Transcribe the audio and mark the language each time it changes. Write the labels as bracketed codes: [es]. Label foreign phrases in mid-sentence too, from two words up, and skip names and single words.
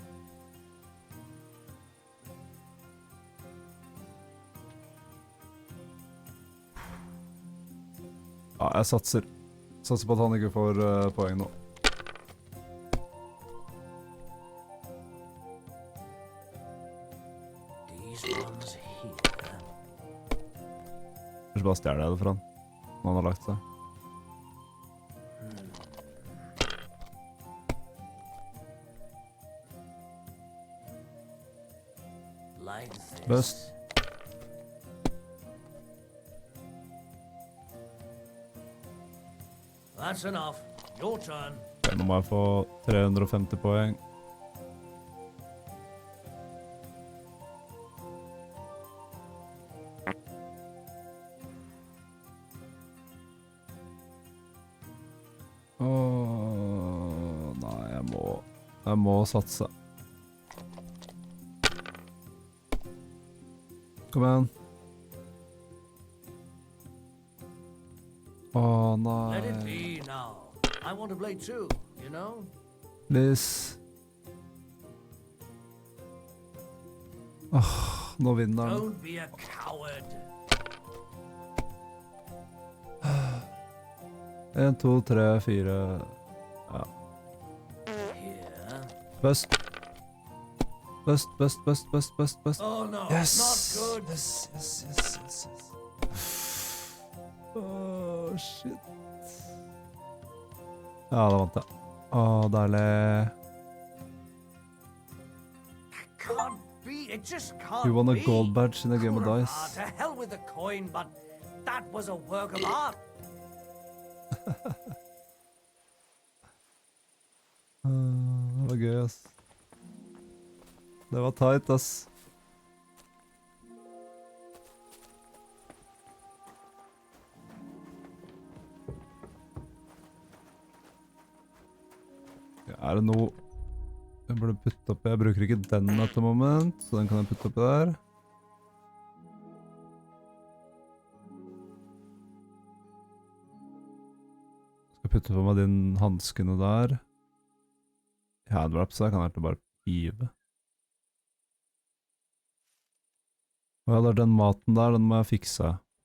[no] Ja, jeg satser. Satser på at han ikke får poeng nå. Kanskje bare stjerne det for han, når han har lagt seg. Best. [en] That's enough. Your turn. [no] Okay, nå må jeg få 350 poeng. Nei, jeg må satse. Kom igjen. Nei. [en] Let it be now. I want to play too, you know? Please. [no] Nå vinner han. [en] Don't be a coward. 1, 2, 3, 4. [no] Ja. Best. Best. [en] Oh no, yes. not good. Yes. Oh, shit. [no] Ja, da vant jeg. Deilig. [en] Can't be. It just can't You won a be. gold badge in a game of Could have, dice. To hell with the coin, but that was a work of art. [no] Det var gøy, ass. Det var tight, ass. Ja, det noe jeg burde putte oppi? Jeg bruker ikke den [en] at the moment, [no] så den kan jeg putte oppi der. Skal putte på meg din handskene der. Handwraps her kan jeg egentlig bare hive. Ja, det den maten der, den må jeg fikse.